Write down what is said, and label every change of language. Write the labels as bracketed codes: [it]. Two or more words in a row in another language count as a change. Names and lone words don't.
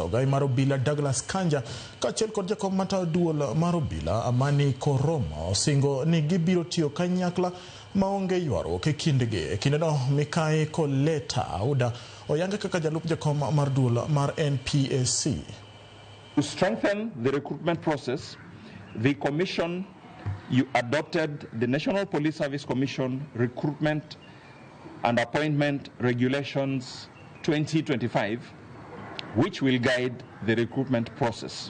[luo] Ogai mar obila Douglas Kanja kaachiel kod jakom matayo duol mar obila Amani Koroma osingo ni gibiro tiyo kanyakla maonge ywaruok e kindgi. Kindeno Mikai Koleta Auda oyange kaka jalup jakom mar duol mar NPSC. [en] To strengthen the recruitment process, the Commission adopted the National Police Service Commission Recruitment and Appointment Regulations 2025, which will guide the recruitment process.